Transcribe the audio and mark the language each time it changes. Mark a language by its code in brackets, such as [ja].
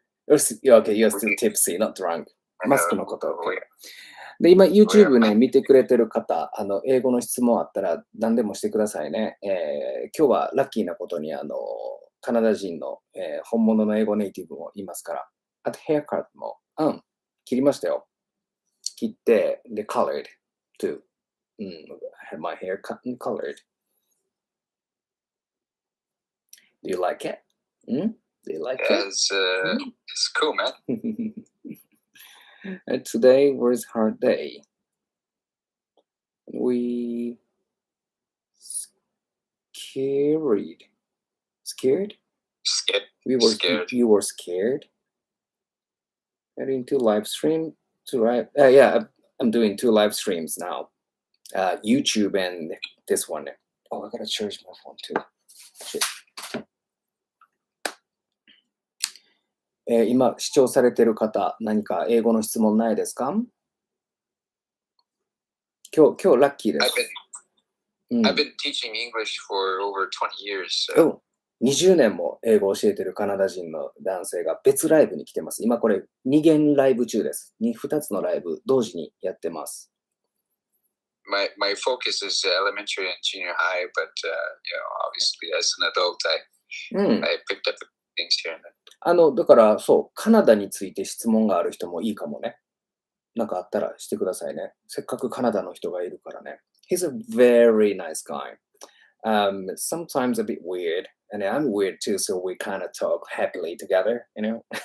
[en] Okay, you're still tipsy, not drunk. [ja] マスクのこと。で、今 YouTube ね、見てくれてる方、英語の質問あったら何でもしてくださいね。今日はラッキーなことに、カナダ人の、本物の英語ネイティブもいますから。あと、ヘアカットも、切りましたよ。切って、で、 [en] colored too. Had my hair cut and colored. Do you like it? Do you like it? It's cool, man. Today was hard day. We scared. Scared. You were scared. Heading to live stream to right. Yeah, I'm doing 2 live streams now. YouTube and this one. Oh, I gotta charge my phone too. Shit. [ja] 今視聴されている方、何か英語の質問ないですか？今日ラッキーです。 [en] I've been teaching English for over 20 years. [ja] 20年も英語を教えているカナダ人の男性が別ライブに来てます。今これ2弦ライブ中です。2つのライブ同時にやってます。 [en] My focus is elementary and junior high, but obviously as an adult, I picked up things here and there. [ja] だからそう、カナダについて質問がある人もいいかもね。なんかあったらしてくださいね。せっかくカナダの人がいるからね。 [en] He's a very nice guy. Sometimes a bit weird, and I'm weird too, so we kind of talk happily together, you know?